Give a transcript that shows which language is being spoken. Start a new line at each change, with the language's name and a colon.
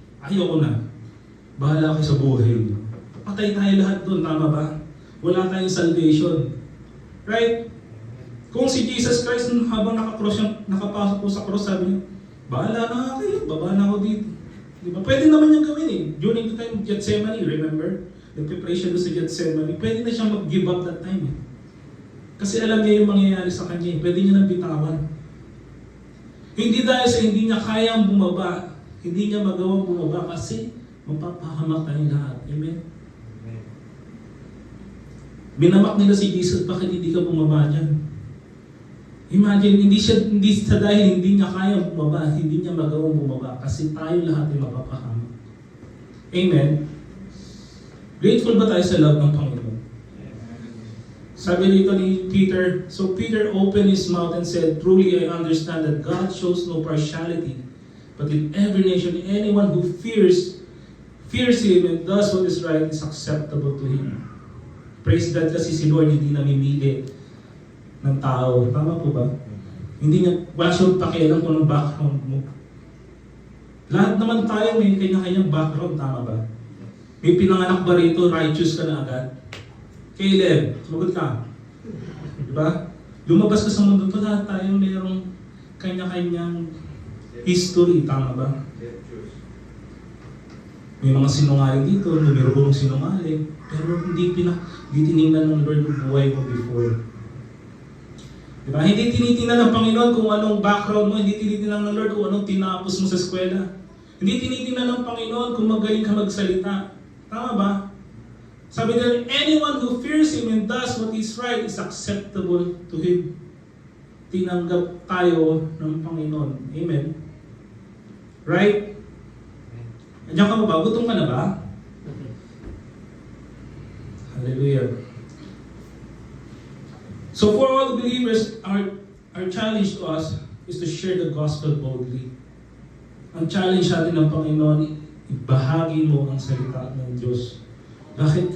Filipino: Ayoko na. Bahala kayo sa buhay. Patay tayo lahat doon, tama ba? Wala tayong salvation. Right? Kung si Jesus Christ habang nakapasok po sa cross, sabi niya, bahala na kayo, baba na ako dito. Diba? Pwede naman niyang gawin eh.
English: During the time of Gethsemane, remember?
Filipino: Nag-pray siya doon sa Gethsemane. Pwede na siyang mag-give up
English: that time
Filipino: eh. Kasi alam niya yung mangyayari sa kanya eh. Pwede niya nang bitawan. Hindi dahil sa hindi niya kayang bumaba, hindi niya magawang bumaba kasi mapapahamak tayong lahat. Amen? Binamak nila si Jesus, bakit hindi ka bumaba dyan? Imagine, hindi sa dahil hindi niya kaya bumaba, hindi niya magawang bumaba kasi tayo lahat ay mapapahamak. Amen? Grateful ba tayo sa love ng Panginoon? Sabi dito ni Peter,
English: so Peter opened his mouth and said, truly I understand that God shows no partiality, but in every nation, anyone who fears Him and does what is right is acceptable to Him.
Filipino: Praise God kasi si Lord hindi namimili ng tao. Tama po ba? Hindi niya, wala siyang pakialam kung anong background mo. Lahat naman tayo may kanya-kanyang background, tama ba? May pinanganak ba rito, righteous ka na agad? Caleb, sumagot ka. Diba? Lumabas ka sa mundo to, lahat tayo mayroong kanya-kanyang history, tama ba? May mga sinungaling dito, numerong sinungaling, pero hindi tinignan ng Lord yung buhay mo before. Diba? Hindi tinitingnan ng Panginoon kung anong background mo, hindi tinitingnan ng Lord kung anong tinapos mo sa eskwela. Hindi tinitingnan ng Panginoon kung magaling ka magsalita. Tama ba? Sabi nila,
English: anyone who fears Him and does what is right is acceptable to Him.
Filipino: Tinanggap tayo ng Panginoon. Amen? Right? Andiyan ka ba? Gutom ka na ba? Hallelujah.
English: So for all believers, our challenge to us is to share the gospel boldly.
Filipino: Ang challenge natin ng Panginoon, ibahagi mo ang salita ng Diyos. Bakit?